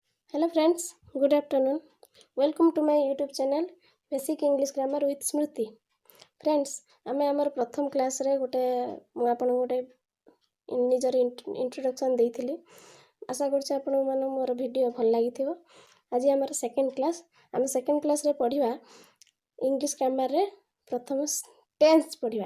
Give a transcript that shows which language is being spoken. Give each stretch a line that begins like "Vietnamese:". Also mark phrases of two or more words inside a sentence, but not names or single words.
English: Hello friends, good afternoon. Welcome to my YouTube channel Basic English Grammar with Smriti. Friends,
Odia: ଆମେ ଆମର ପ୍ରଥମ କ୍ଲାସ ରେ ଗୋଟେ ମୁଁ ଆପଣ ଗୋଟେ ନିଜର ଇଣ୍ଟ୍ରୋଡକ୍ସନ ଦେଇଥିଲି. ଆଶା କରୁଛି ଆପଣ ମନ ମୋର ଭିଡିଓ ଭଲ ଲାଗିଥିବ. ଆଜି ଆମର
English: second class.
Odia: ଆମେ
English: second class
Odia: ରେ ପଢ଼ିବା
English: English grammar
Odia: ରେ ପ୍ରଥମ ଟେନ୍ସ ପଢ଼ିବା.